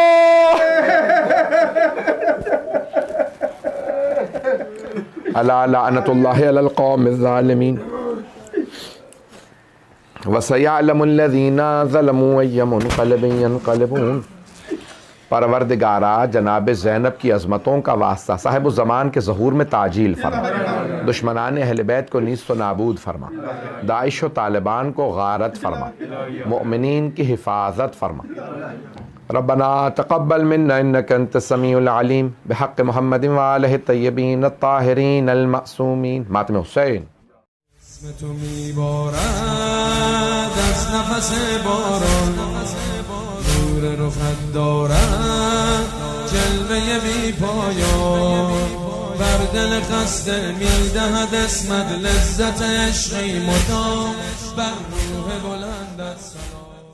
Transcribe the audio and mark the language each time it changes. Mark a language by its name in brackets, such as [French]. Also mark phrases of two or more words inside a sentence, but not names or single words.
[Arabic] الا لعنت اللہ علی القوم الظالمین وسیعلم الذین ظلموا ای منقلب ینقلبون. [Urdu] پروردگارا جناب زینب کی عظمتوں کا واسطہ صاحب الزمان کے ظہور میں تعجیل فرما, دشمنان اہل بیت کو نیست و نابود فرما, داعش و طالبان کو غارت فرما, مؤمنین کی حفاظت فرما. [Arabic] ربنا تقبل منا انك انت السميع العليم بحق محمد وآلہ الطیبین الطاہرین المعصومین. [Urdu] ماتم حسین. [Persian] اسم تو میبارد از نفس باران, نور رخت دارد جلوه بی پایان, بر دل خسته میدهد اسمت لذت عشقی مدام, بر روح بلندت سلام.